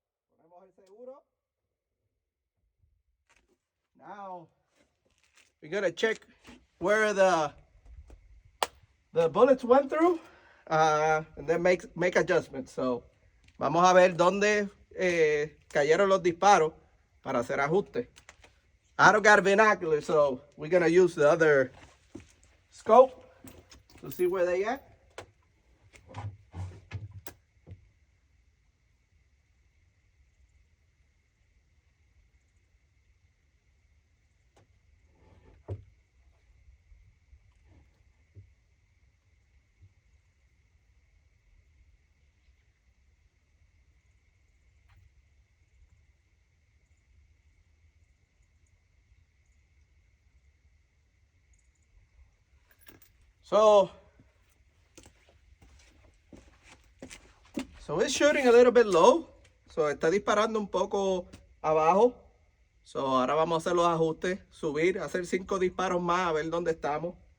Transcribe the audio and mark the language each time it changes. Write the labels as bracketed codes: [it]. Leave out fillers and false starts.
[es] Ponemos el seguro. [en] Now we're gonna check where the bullets went through, and then make adjustments. [es] So vamos a ver dónde cayeron los disparos para hacer ajustes. [en] I don't got binoculars, so we're gonna use the other scope to see where they at. So it's shooting a little bit low. [es] So está disparando un poco abajo. So ahora vamos a hacer los ajustes, subir, hacer 5 disparos más, a ver dónde estamos.